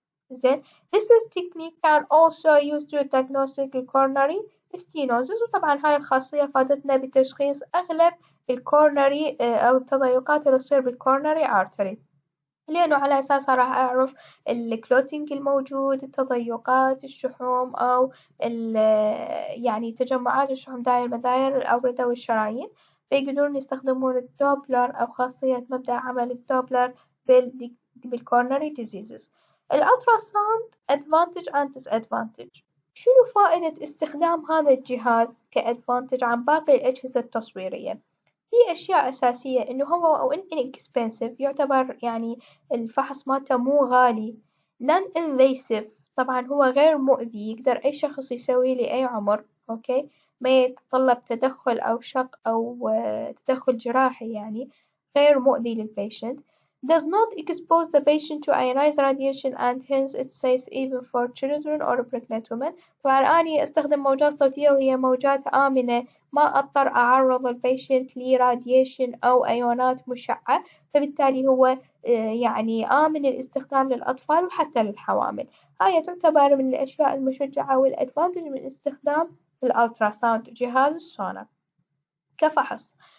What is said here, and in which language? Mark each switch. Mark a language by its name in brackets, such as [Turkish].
[Arabic] زين [English] this is technique can also used to diagnose coronary stenosis، [Arabic] وطبعا هاي الخاصية فادتنا بتشخيص أغلب الكورنري أو التضيقات اللي تصير بالكورنري artery، لأنه على أساسها راح أعرف الكلوتينج الموجود، التضيقات، الشحوم أو يعني تجمعات الشحوم داير مداير الأوردة والشرايين، فيقدرون يستخدمون الدوبلر أو خاصية مبدأ عمل الدوبلر بالكورنري diseases. [English] الألتراساوند advantage and disadvantage. [Arabic] شنو فائدة استخدام هذا الجهاز كadvantage عن باقي الأجهزة التصويرية؟ في أشياء أساسية إنه هو أو inexpensive، يعتبر يعني الفحص مالته مو غالي، non invasive طبعا هو غير مؤذي، يقدر أي شخص يسويه لأي عمر، أوكي، ما يتطلب تدخل أو شق أو تدخل جراحي يعني، غير مؤذي للبيشنت. [English] Does not expose the patient to ionized radiation and hence it's safe even for children or pregnant women. [Arabic] طبعا أني أستخدم موجات صوتية وهي موجات آمنة، ما أضطر أعرض البيشنت لراديشن أو أيونات مشعة، فبالتالي هو يعني آمن الاستخدام للأطفال وحتى للحوامل. هاي تعتبر من الأشياء المشجعة والأدفانتج من استخدام الألتراساوند، جهاز السونار كفحص.